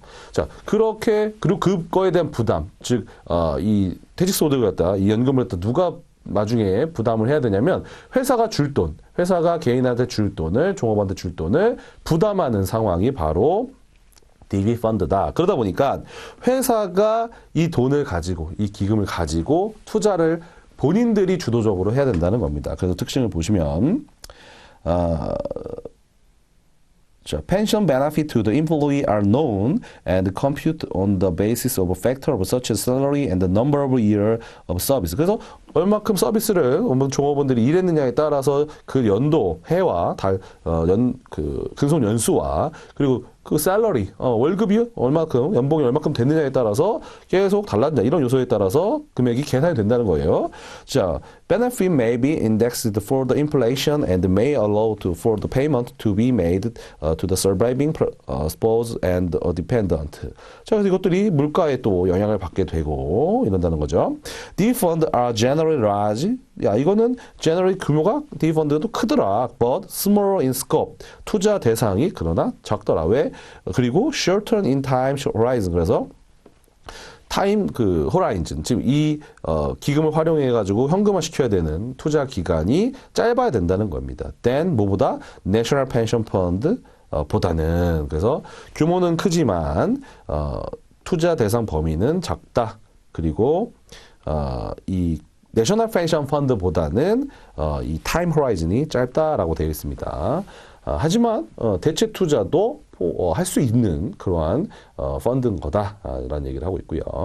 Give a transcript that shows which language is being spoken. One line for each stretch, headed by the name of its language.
Korean: 자, 그렇게, 그리고 그거에 대한 부담, 즉, 이 퇴직소득을 갖다, 이 연금을 갖다 누가 나중에 부담을 해야 되냐면, 회사가 개인한테 줄 돈을, 종업원한테 줄 돈을 부담하는 상황이 바로 DB 펀드다. 그러다 보니까 회사가 이 돈을 가지고, 이 기금을 가지고 투자를 본인들이 주도적으로 해야 된다는 겁니다. 그래서 특징을 보시면,
English: 자, pension benefit to the employee are known and compute on the basis of a factor of such as salary and the number of year of service.
Korean: 그래서 얼마큼 서비스를 종업원들이 일했느냐에 따라서 그 연도, 해와 그 근속 연수와 그리고 그 샐러리, 월급이 얼마큼, 연봉이 얼마큼 됐느냐에 따라서 계속 달라진다. 이런 요소에 따라서 금액이 계산이 된다는 거예요.
English: 자, benefit may be indexed for the inflation and may allow for the payment to be made to the surviving spouse and a dependent.
Korean: 자, 그래서 이것들이 물가에 또 영향을 받게 되고 이런다는 거죠.
English: These funds are generally large.
Korean: 야, 이거는 generally 규모가
English: these funds
Korean: 도 크더라.
English: But smaller in scope.
Korean: 투자 대상이 그러나 적더라. 왜? 그리고
English: shorter in time horizon.
Korean: 그래서 타임 그 호라이즌, 지금 이 기금을 활용해 가지고 현금화 시켜야 되는 투자 기간이 짧아야 된다는 겁니다.
English: then
Korean: 뭐보다 National Pension Fund 보다는. 그래서 규모는 크지만 투자 대상 범위는 작다. 그리고 이 내셔널 펜션 펀드보다는 이 타임 호라이즌이 짧다라고 되어 있습니다. 하지만 대체 투자도 할 수 있는 그러한 펀드인 거다라는 얘기를 하고 있고요.